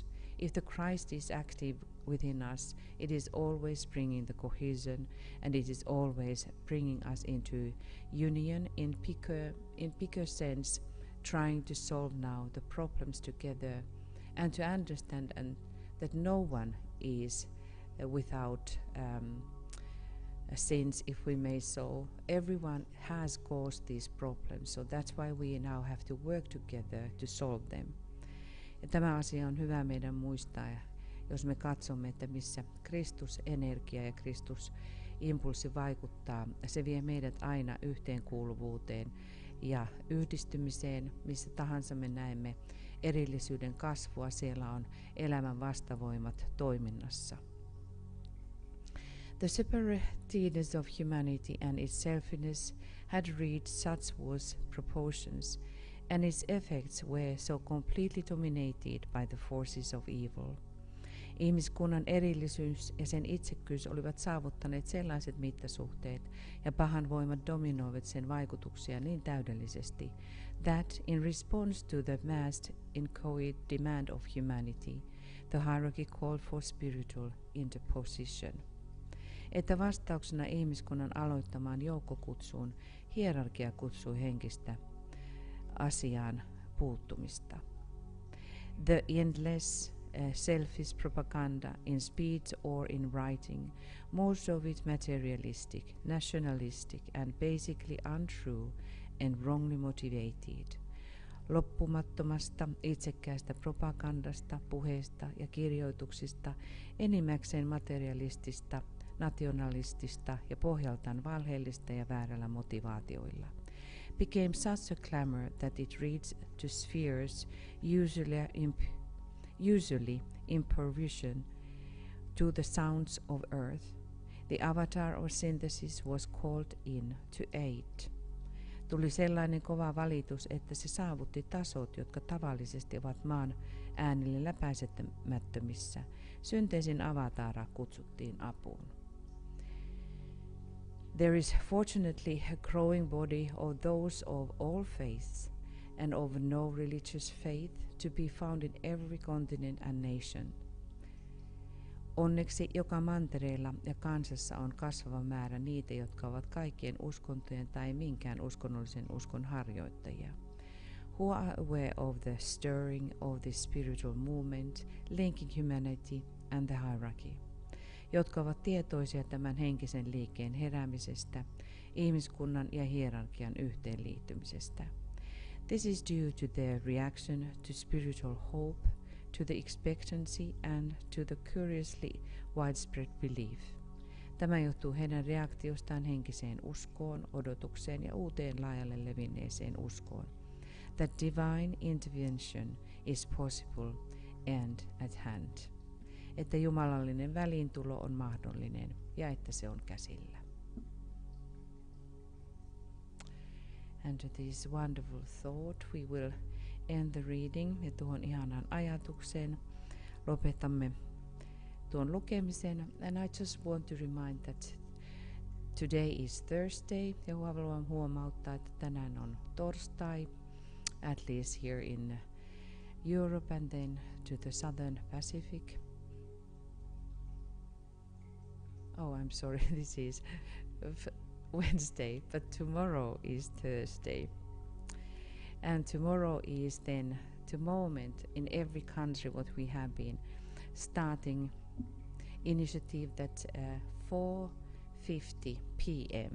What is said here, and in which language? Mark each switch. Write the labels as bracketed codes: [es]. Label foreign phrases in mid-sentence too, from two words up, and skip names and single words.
[en] If the Christ is active within us, it is always bringing the cohesion, and it is always bringing us into union in bigger sense, trying to solve now the problems together and to understand that no one is without sins, if we may so. Everyone has caused these problems, so that's why we now have to work together to solve them. [fi] Ja tämä asia on hyvä meidän muistaa, jos me katsomme, että missä Kristus-energia ja Kristus-impulssi vaikuttaa, se vie meidät aina yhteenkuuluvuuteen ja yhdistymiseen, missä tahansa me näemme erillisyyden kasvua, siellä on elämän vastavoimat toiminnassa. [en] The separatedness of humanity and its selfishness had reached such worse proportions, and its effects were so completely dominated by the forces of evil. [fi] Ihmiskunnan erillisyys ja sen itsekkyys olivat saavuttaneet sellaiset mittasuhteet, ja pahan voimat dominoivat sen vaikutuksia niin täydellisesti, [en] that in response to the massed inchoate demand of humanity, the hierarchy called for spiritual interposition. [fi] Että vastauksena ihmiskunnan aloittamaan joukkokutsuun, hierarkia kutsui henkistä asiaan puuttumista. [en] The endless selfish propaganda in speech or in writing, most of it materialistic, nationalistic and basically untrue and wrongly motivated. [fi] Loppumattomasta itsekkäästä propagandasta, puheesta ja kirjoituksista, enimmäkseen materialistista, nationalistista ja pohjaltaan valheellista ja väärällä motivaatioilla, [en] became such a clamor that it reached to spheres usually in provision to the sounds of earth. The avatar or synthesis was called in to aid. [fi] Tuli sellainen kova valitus, että se saavutti tasot, jotka tavallisesti ovat maan äänille läpäisemättömissä. Synteesin avataara kutsuttiin apuun. [en] There is fortunately a growing body of those of all faiths and of no religious faith to be found in every continent and nation. [fi] Onneksi joka mantereella ja kansassa on kasvava määrä niitä, jotka ovat kaikkien uskontojen tai minkään uskonnollisen uskon harjoittajia, [en] who are aware of the stirring of the spiritual movement linking humanity and the hierarchy, [fi] jotka ovat tietoisia tämän henkisen liikkeen heräämisestä, ihmiskunnan ja hierarkian yhteenliittymisestä. [en] This is due to their reaction to spiritual hope, to the expectancy and to the curiously widespread belief. [fi] Tämä johtuu heidän reaktiostaan henkiseen uskoon, odotukseen ja uuteen laajalle levinneeseen uskoon. [en] That divine intervention is possible and at hand. [fi] Että jumalallinen väliintulo on mahdollinen ja että se on käsillä. [en] And to this wonderful thought we will end the reading, [fi] ja tuohon ihanaan ajatukseen lopetamme tuon lukemisen. [en] And I just want to remind that today is Thursday, [fi] ja haluan huomauttaa, että tänään on torstai, [en] at least here in Europe and then to the Southern Pacific. Oh, I'm sorry, this is Wednesday, but tomorrow is Thursday. And tomorrow is then the moment in every country what we have been starting initiative that 4:50 p.m.